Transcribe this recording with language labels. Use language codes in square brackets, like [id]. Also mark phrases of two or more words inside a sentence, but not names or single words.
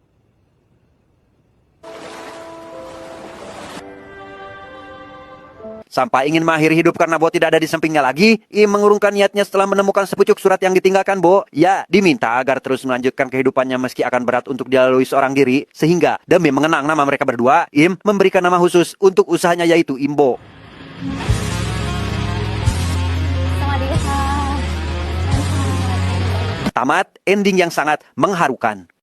[id] Sampai ingin mengakhiri hidup karena Bo tidak ada di sampingnya lagi, Im mengurungkan niatnya setelah menemukan sepucuk surat yang ditinggalkan Bo. Ya, diminta agar terus melanjutkan kehidupannya meski akan berat untuk dilalui seorang diri. Sehingga demi mengenang nama mereka berdua, Im memberikan nama khusus untuk usahanya yaitu Imbo. [th] สวัสดีค่ะ [id] Tamat ending yang sangat mengharukan.